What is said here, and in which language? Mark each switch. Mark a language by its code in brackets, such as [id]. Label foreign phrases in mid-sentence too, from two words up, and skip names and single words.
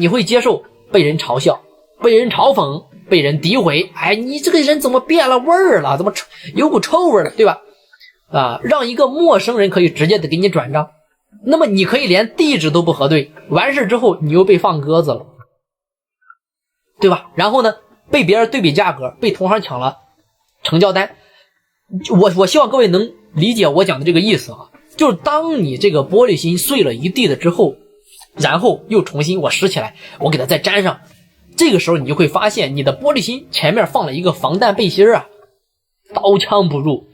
[zh] 你会接受被人嘲笑，被人嘲讽，被人诋毁，哎，你这个人怎么变了味儿了，怎么有股臭味了，对吧？让一个陌生人可以直接的给你转账，那么你可以连地址都不核对，完事之后你又被放鸽子了，对吧？然后呢，被別人对比價格，被同行搶了成交單。我希望各位能理解我講的這個意思啊，就是當你這個玻璃心碎了一地了之後，然後又重新我拾起來，我給它再粘上，這個時候你就會發現你的玻璃心前面放了一個防彈背心啊，刀槍不入。